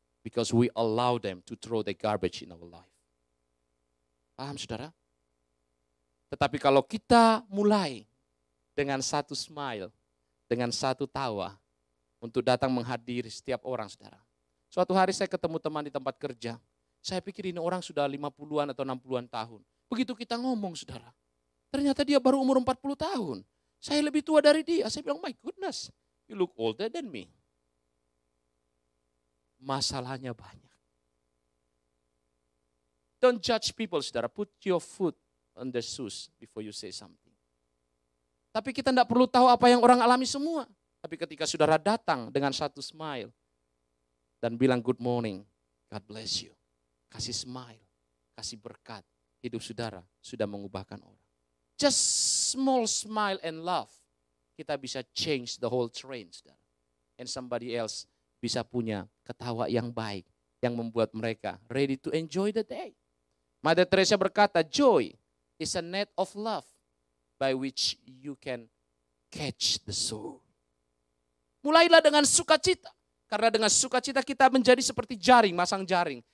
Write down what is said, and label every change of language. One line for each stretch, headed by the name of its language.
English: Because we allow them to throw the garbage in our life.
Indonesian: Paham, saudara? Tetapi kalau kita mulai dengan satu smile, dengan satu tawa, untuk datang menghadiri setiap orang, saudara. Suatu hari saya ketemu teman di tempat kerja. Saya pikir ini orang sudah 50-an atau 60-an tahun. Begitu kita ngomong, saudara. Ternyata dia baru umur 40 tahun. Saya lebih tua dari dia. Saya bilang,
English: my goodness, you look older than me.
Indonesian: Masalahnya banyak.
English: Don't judge people, saudara. Put your foot on the shoes before you say something.
Indonesian: Tapi kita tidak perlu tahu apa yang orang alami semua. Tapi ketika saudara datang dengan satu smile, dan bilang
English: good morning, God bless you.
Indonesian: Kasih smile, kasih berkat. Hidup saudara sudah mengubahkan orang.
English: Just small smile and love.
Indonesian: Kita bisa
English: change the whole train, saudara. And somebody else
Indonesian: bisa punya ketawa yang baik. Yang membuat mereka
English: ready to enjoy the day. Mother Teresa
Indonesian: berkata,
English: joy is a net of love by which you can catch the soul.
Indonesian: Mulailah dengan sukacita. Karena dengan sukacita kita menjadi seperti jaring, masang jaring.